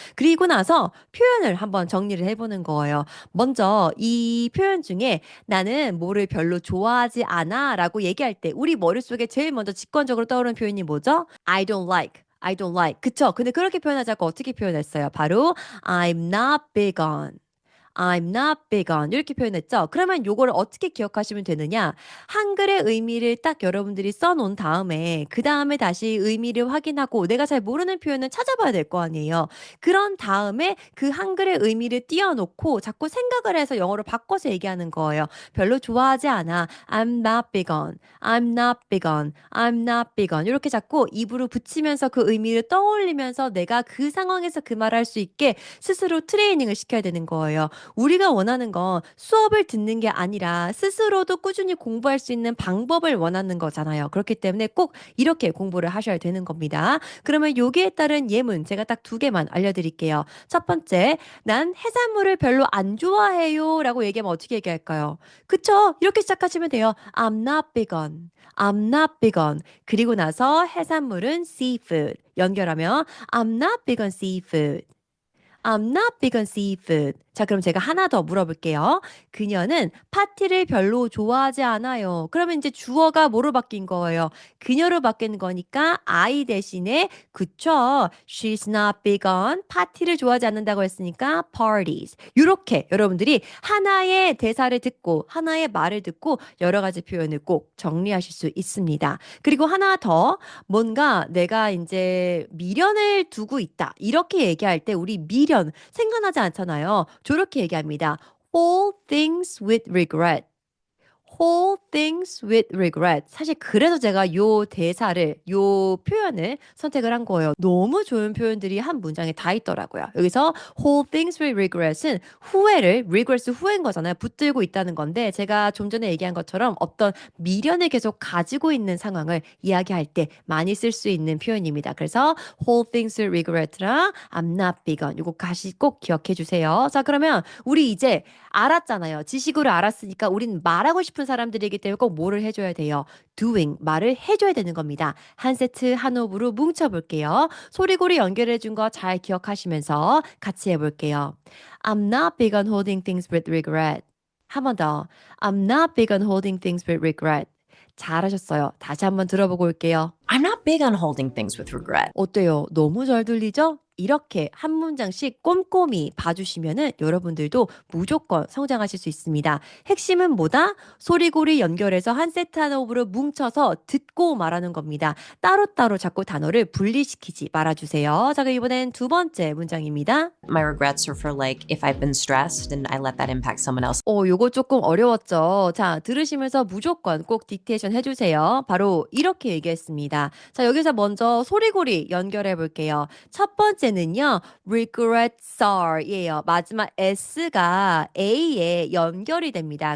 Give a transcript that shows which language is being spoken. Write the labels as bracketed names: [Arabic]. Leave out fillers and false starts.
[Korean] 그리고 나서 표현을 한번 정리를 해보는 거예요. 먼저 이 표현 중에 나는 뭐를 별로 좋아하지 않아 라고 얘기할 때 우리 머릿속에 제일 먼저 직관적으로 떠오르는 표현이 뭐죠? [English] I don't like. I don't like. [Korean] 그쵸? 근데 그렇게 표현하자고 어떻게 표현했어요? 바로 [English] I'm not big on. I'm not big on [Korean] 이렇게 표현했죠. 그러면 요거를 어떻게 기억하시면 되느냐? 한글의 의미를 딱 여러분들이 써놓은 다음에 그 다음에 다시 의미를 확인하고 내가 잘 모르는 표현은 찾아봐야 될 거 아니에요. 그런 다음에 그 한글의 의미를 띄워놓고 자꾸 생각을 해서 영어로 바꿔서 얘기하는 거예요. 별로 좋아하지 않아. [English] I'm not big on. I'm not big on. I'm not big on. [Korean] 이렇게 자꾸 입으로 붙이면서 그 의미를 떠올리면서 내가 그 상황에서 그 말을 할 수 있게 스스로 트레이닝을 시켜야 되는 거예요. 우리가 원하는 건 수업을 듣는 게 아니라 스스로도 꾸준히 공부할 수 있는 방법을 원하는 거잖아요. 그렇기 때문에 꼭 이렇게 공부를 하셔야 되는 겁니다. 그러면 여기에 따른 예문 제가 딱 2개만 알려드릴게요. 첫 번째, 난 해산물을 별로 안 좋아해요 라고 얘기하면 어떻게 얘기할까요? 그쵸? 이렇게 시작하시면 돼요. [English] I'm not big on. I'm not big on. [Korean] 그리고 나서 해산물은 seafood. 연결하면 [English] I'm not big on seafood. I'm not big on seafood. [Korean] 자, 그럼 제가 하나 더 물어볼게요. 그녀는 파티를 별로 좋아하지 않아요. 그러면 이제 주어가 뭐로 바뀐 거예요? 그녀로 바뀐 거니까 I 대신에 그쵸? [English] She's not big on [Korean] 파티를 좋아하지 않는다고 했으니까 [English] parties. [Korean] 이렇게 여러분들이 하나의 대사를 듣고 하나의 말을 듣고 여러 가지 표현을 꼭 정리하실 수 있습니다. 그리고 하나 더 뭔가 내가 이제 미련을 두고 있다. 이렇게 얘기할 때 우리 미련 생각나지 않잖아요. 저렇게 얘기합니다. [English] Hold things with regret. Hold things with regret. [Korean] 사실 그래서 제가 요 대사를, 요 표현을 선택을 한 거예요. 너무 좋은 표현들이 한 문장에 다 있더라고요. 여기서 [English] hold things with regret [Korean] 은 후회를, regrets 후회인 거잖아요. 붙들고 있다는 건데 제가 좀 전에 얘기한 것처럼 어떤 미련을 계속 가지고 있는 상황을 이야기할 때 많이 쓸 수 있는 표현입니다. 그래서 [English] hold things with regret [Korean] 랑 [English] I'm not big on [Korean] 이거 다시 꼭 기억해 주세요. 자, 그러면 우리 이제 알았잖아요. 지식으로 알았으니까 우린 말하고 싶은 사람들이기 때문에 꼭 뭐를 해줘야 돼요? doing, 말을 해줘야 되는 겁니다. 한 세트 한 호흡으로 뭉쳐볼게요. 소리고리 연결해준 거 잘 기억하시면서 같이 해볼게요. [English] I'm not big on holding things with regret. [Korean] 한 번 더. [English] I'm not big on holding things with regret. [Korean] 잘하셨어요. 다시 한번 들어보고 올게요. [English] I'm not big on holding things with regret. [Korean] 어때요? 너무 잘 들리죠? 이렇게 한 문장씩 꼼꼼히 봐주시면은 여러분들도 무조건 성장하실 수 있습니다. 핵심은 뭐다? 소리고리 연결해서 한 세트 한 호흡으로 뭉쳐서 듣고 말하는 겁니다. 따로따로 자꾸 단어를 분리시키지 말아주세요. 자, 그럼 이번엔 두 번째 문장입니다. [English] My regrets are for like if I've been stressed and I let that impact someone else. [Korean] 요거 조금 어려웠죠? 자, 들으시면서 무조건 꼭 딕테이션 해주세요. 바로 이렇게 얘기했습니다. 자, 여기서 먼저 소리고리 연결해 볼게요. 첫 번째는요, regrets are예요. 마지막 s가 a에 연결이 됩니다.